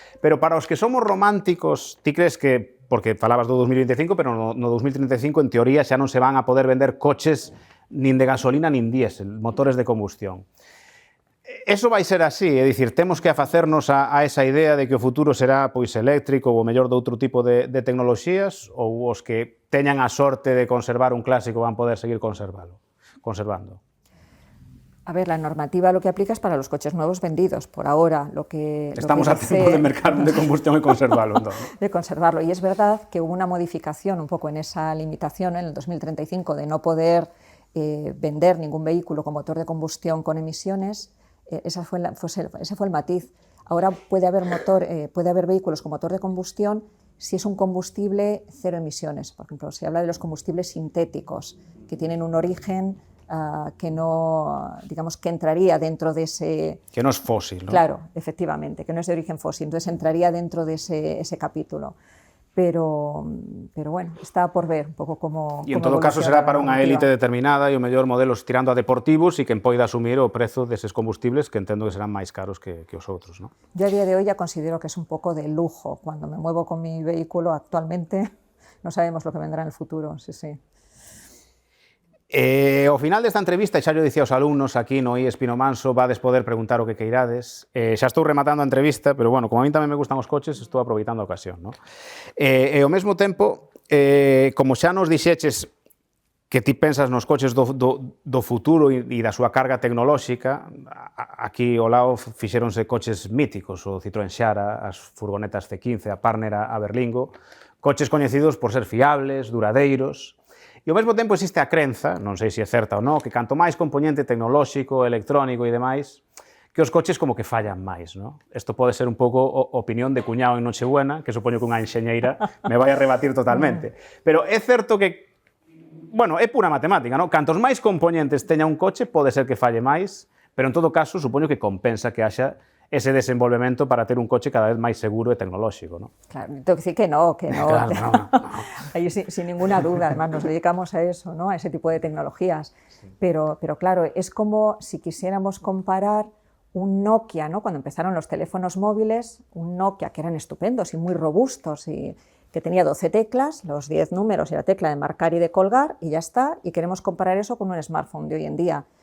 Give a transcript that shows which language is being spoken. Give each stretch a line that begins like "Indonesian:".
Galician: Pero para os que somos románticos, ti crees que, porque falabas do 2025, pero no 2035, en teoría, xa non se van a poder vender coches nin de gasolina nin diésel, motores de combustión. Eso vai ser así, é dicir, temos que afacernos a esa idea de que o futuro será pois eléctrico ou mellor de outro tipo de tecnoloxías, ou os que teñan a sorte de conservar un clásico van poder seguir conservando.
Spanish: A ver, la normativa lo que aplica es para los coches nuevos vendidos. Por ahora, Estamos a tiempo de mercar de combustión y conservarlo, entonces, ¿no? De conservarlo. Y es verdad que hubo una modificación un poco en esa limitación en el 2035 de no poder vender ningún vehículo con motor de combustión con emisiones. Ese fue el matiz. Ahora puede haber vehículos con motor de combustión si es un combustible cero emisiones. Por ejemplo, se habla de los combustibles sintéticos, que tienen un origen que no, digamos, que entraría dentro de ese... Que no es fósil, ¿no? Claro, efectivamente, que no es de origen fósil, entonces entraría dentro de ese capítulo. Pero bueno, está por ver
Galician: un pouco como... E en todo caso será para unha élite determinada e o mellor modelos tirando a deportivos e quen poida asumir o prezo deses combustibles que entendo que serán máis caros que os outros, ¿no?
Spanish: Yo a día de hoy ya considero que es un poco de lujo. Cuando me muevo con mi vehículo actualmente, no sabemos lo que vendrá en el futuro, sí, sí.
Galician: Ao final desta entrevista, e xa yo dicía aos alumnos aquí no IES Pino Manso, vades poder preguntar o que queirades. Xa estou rematando a entrevista, pero bueno, como a mí tamén me gustan os coches, estou aproveitando a ocasión, ¿no? E ao mesmo tempo, como xa nos dixeches que ti pensas nos coches do futuro e da súa carga tecnolóxica, aquí ao lado fixéronse coches míticos, o Citroën Xara, as furgonetas C15, a Partner, a Berlingo, coches coñecidos por ser fiables, duradeiros. E ao mesmo tempo existe a crenza, non sei se é certa ou non, que canto máis componente tecnolóxico, electrónico e demais, que os coches como que fallan máis, non? Isto pode ser un pouco opinión de cuñado en Nochebuena, que supoño que unha enxeñeira me vai a rebatir totalmente. Pero é certo que, bueno, é pura matemática, non? Cantos máis componentes teña un coche, pode ser que falle máis, pero en todo caso, supoño que compensa que haxa ese desenvolvemento para ter un coche cada vez máis seguro e tecnolóxico, ¿no?
Spanish: Claro, tengo que decir que no. Claro, no. Ahí sin ninguna duda, además nos dedicamos a eso, ¿no? A ese tipo de tecnologías. Sí. Pero claro, es como si quisiéramos comparar un Nokia, ¿no? Cuando empezaron los teléfonos móviles, un Nokia que eran estupendos y muy robustos y que tenía 12 teclas, los 10 números y la tecla de marcar y de colgar y ya está, y queremos comparar eso con un smartphone de hoy en día.